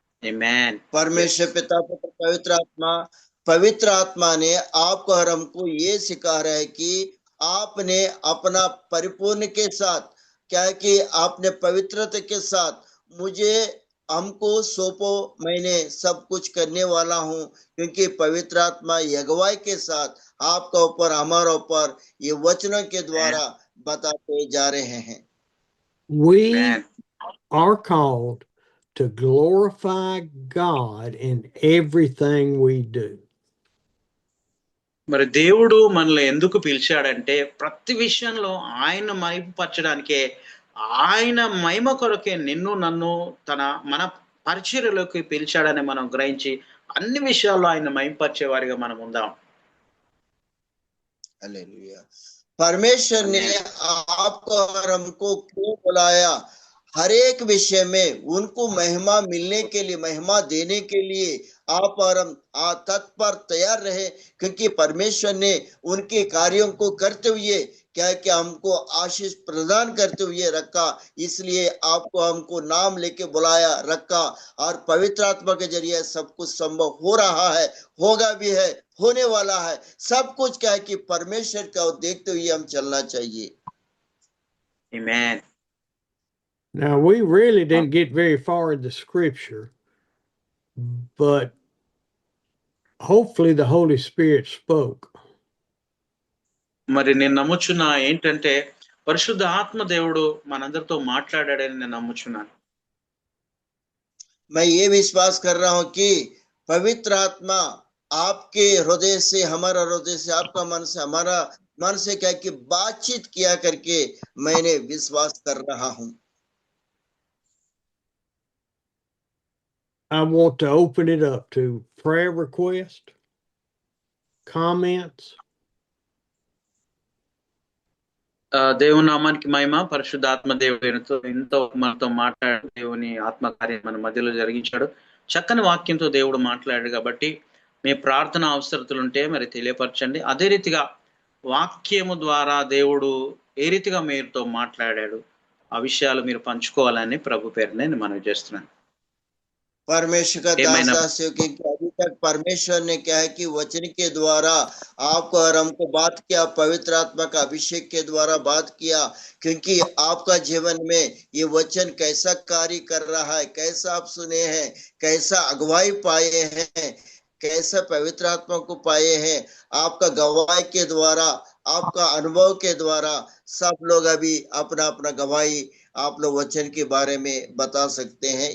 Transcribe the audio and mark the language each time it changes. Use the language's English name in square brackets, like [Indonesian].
[Telugu] ఆమేన్. [Hindi] परमेश्वर पिता, पुत्र, पवित्र आत्मा ने आपको और हमको ये सिखा रहा है कि आपने अपना परिपूर्ण के साथ, क्या है कि आपने पवित्रता के साथ मुझे, हमको सौंपो, मैंने सब कुछ करने वाला हूँ, क्योंकि पवित्र आत्मा अगुवाई के साथ आपका ऊपर, हमारा ऊपर ये वचनों के द्वारा बताते जा रहे हैं। [English] We Amen. are called to glorify God in everything we do. [Telugu] మరి దేవుడు మనల్ని ఎందుకు పిలిచాడంటే, ప్రతి విషయంలో ఆయన మహిమపరచడానికే, ఆయన మహిమ కొరకే నిన్ను నన్ను మన పరిచర్యలోకి పిలిచాడని మనం గ్రహించి అన్ని విషయాల్లో ఆయన మహిమపరిచే వారిగా మనం ఉందాం. [Hindi] हालेलुया। परमेश्वर ने आपको और हमको क्यों बुलाया? हर एक विषय में उनको महिमा मिलने के लिए, महिमा देने के लिए आप और हम तत्पर तैयार रहे, क्योंकि परमेश्वर ने उनके कार्यों को करते हुए क्या है कि हमको आशीष प्रदान करते हुए रखा, इसलिए आपको हमको नाम लेके बुलाया रखा, और पवित्र आत्मा के जरिए सब कुछ संभव हो रहा है, होगा भी है, होने वाला है। सब कुछ क्या है कि परमेश्वर का देखते हुए हम चलना चाहिए। [English] Amen. Now, we really didn't get very far in the scripture, but hopefully the Holy Spirit spoke. [Telugu] మరి నేను నమ్ముచున్నా ఏంటంటే పరిశుద్ధ ఆత్మ దేవుడు మనందరితో మాట్లాడాడని నేను నమ్ముచున్నాను. [Hindi] मैं ये विश्वास कर रहा हूं कि पवित्र आत्मा आपके हृदय से, हमारा हृदय से, आपका मन से, हमारा मन से क्या कि बातचीत किया करके मैंने विश्वास कर रहा हूं। [English] I want to open it up to prayer requests, comments. [Telugu] దేవుని నామానికి మహిమ. పరిశుద్ధాత్మ దేవుడు ఎంతో మనతో మాట్లాడు, దేవుని ఆత్మకార్యం మన మధ్యలో జరిగించాడు. చక్కని వాక్యంతో దేవుడు మాట్లాడాడు కాబట్టి మీ ప్రార్థన అవసరతలు ఉంటే మరి తెలియపరచండి. అదే రీతిగా వాక్యము ద్వారా దేవుడు ఏ రీతిగా మీరుతో మాట్లాడాడు ఆ విషయాలు మీరు పంచుకోవాలని ప్రభు పేరు నేను మనవి చేస్తున్నాను. [Hindi] परमेश्वर का दास क्योंकि अभी तक परमेश्वर ने क्या है कि वचन के द्वारा आपको और हमको बात किया, पवित्र आत्मा का अभिषेक के द्वारा बात किया, क्योंकि आपका जीवन में ये वचन कैसा कार्य कर रहा है, कैसा आप सुने हैं, कैसा अगुवाई पाए हैं, कैसा पवित्र आत्मा को पाए हैं, आपका गवाही के द्वारा, आपका अनुभव के द्वारा सब लोग अभी अपना अपना गवाही आप लोग वचन के बारे में बता सकते हैं।